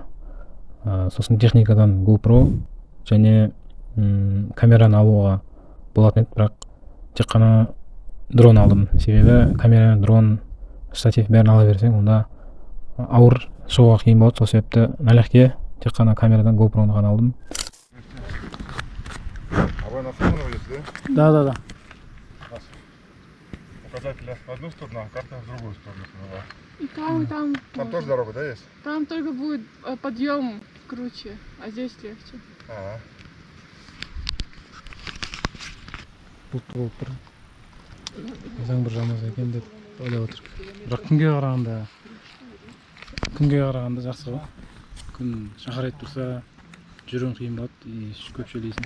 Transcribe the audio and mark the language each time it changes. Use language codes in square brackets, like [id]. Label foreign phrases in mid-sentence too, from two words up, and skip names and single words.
[kk] Сосын техникадан GoPro және камераны алуға болатын еді, бірақ тек қана дрон алдым. Себебі камера, дрон, штатив бәрін ала берсең, онда ауыр шығуға қиын болады. Сол себепті налегке тек қана камерадан GoPro-ны ғана алдым. [ru] А вы на сторону едете, да? Да. Указатели в одну сторону, а карта в другую сторону. И там, и там. Там тоже дорога, да, есть? Там только будет подъем круче, а здесь легче. Ага. [kk] Бұлтты болып тұр. Заң бір жамыз екен деп ойлап отыр. Бірақ күнге қарағанда жақсы ғой. Күн шақырайып тұрса, жүруің қиын болады, көп шөлейсің.